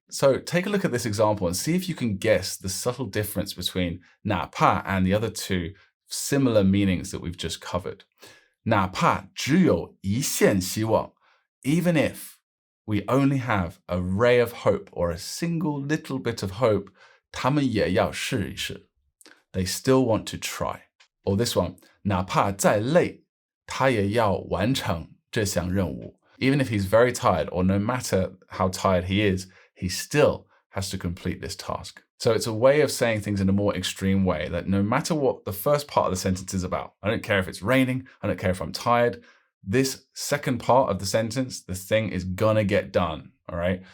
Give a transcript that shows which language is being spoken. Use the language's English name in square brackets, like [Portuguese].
[English] So take a look at this example and see if you can guess the subtle difference between 哪怕 and the other two similar meanings that we've just covered. 哪怕只有一线希望, even if we only have a ray of hope or a single little bit of hope, 他们也要试一试. They still want to try. [Chinese] Or this one, 哪怕再累, 他也要完成这项任务. [English] Even if he's very tired, or no matter how tired he is, he still has to complete this task. So it's a way of saying things in a more extreme way, that no matter what the first part of the sentence is about, I don't care if it's raining, I don't care if I'm tired, this second part of the sentence, the thing is gonna get done, all right?